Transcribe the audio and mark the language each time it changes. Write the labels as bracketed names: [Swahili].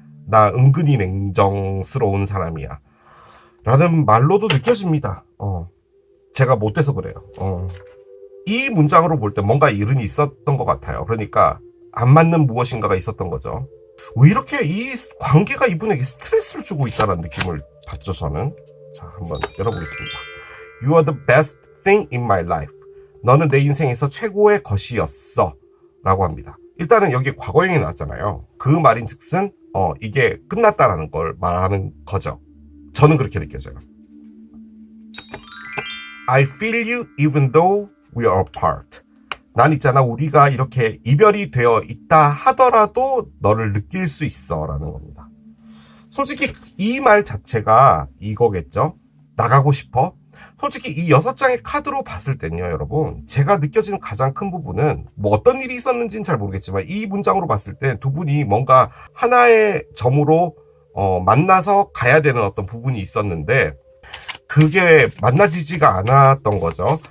[Korean] 나 은근히 냉정스러운 사람이야. 라는 말로도 느껴집니다. 제가 못돼서 그래요. 이 문장으로 볼 때 뭔가 이른이 있었던 것 같아요. 그러니까 안 맞는 무엇인가가 있었던 거죠. 왜 이렇게 이 관계가 이분에게 스트레스를 주고 있다는 느낌을 받죠, 저는. 자, 한번 열어보겠습니다. [English] You are the best thing in my life. [Korean] 너는 내 인생에서 최고의 것이었어. 라고 합니다. 일단은 여기 과거형이 나왔잖아요. 그 말인 즉슨 이게 끝났다라는 걸 말하는 거죠. 저는 그렇게 느껴져요. [English] I feel you even though we are apart. [Korean] 난 있잖아, 우리가 이렇게 이별이 되어 있다 하더라도 너를 느낄 수 있어 라는 겁니다. 솔직히 이 말 자체가 이거겠죠. 나가고 싶어? 솔직히 이 6장의 카드로 봤을 땐요, 여러분, 제가 느껴지는 가장 큰 부분은 뭐 어떤 일이 있었는지는 잘 모르겠지만 이 문장으로 봤을 때 두 분이 뭔가 하나의 점으로 만나서 가야 되는 어떤 부분이 있었는데 그게 만나지지가 않았던 거죠.